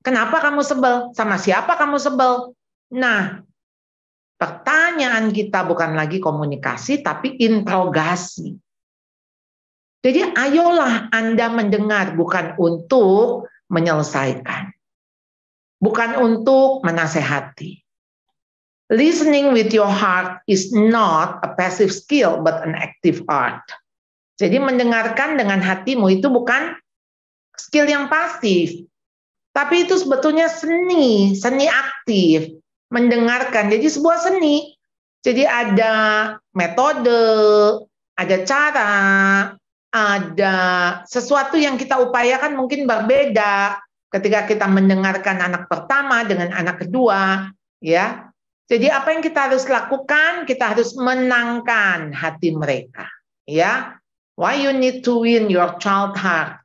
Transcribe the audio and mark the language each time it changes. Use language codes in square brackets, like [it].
[id] Kenapa kamu sebel? Sama siapa kamu sebel? Nah, pertanyaan kita bukan lagi komunikasi, tapi interogasi. Jadi ayolah Anda mendengar, bukan untuk menyelesaikan. Bukan untuk menasehati. [en] Listening with your heart is not a passive skill, but an active art. [id] Jadi mendengarkan dengan hatimu itu bukan skill yang pasif, tapi itu sebetulnya seni aktif. Mendengarkan, jadi sebuah seni. Jadi ada metode, ada cara, ada sesuatu yang kita upayakan mungkin berbeda ketika kita mendengarkan anak pertama dengan anak kedua, ya. Jadi apa yang kita harus lakukan? Kita harus menangkan hati mereka, ya. [en] Why you need to win your child heart?